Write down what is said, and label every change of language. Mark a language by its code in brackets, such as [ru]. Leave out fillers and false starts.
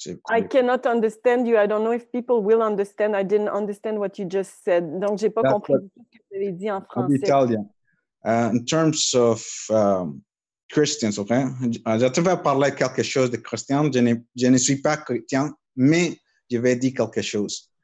[en] I cannot understand you. I don't know if people will understand. I didn't understand what you just said. [fr] Donc, j'ai pas compris ce que vous avez dit en français. Italien. [en] In terms of Christians, okay? [fr] Je te vais parler quelque chose de chrétien. Je ne suis pas chrétien, mais je vais dire quelque chose.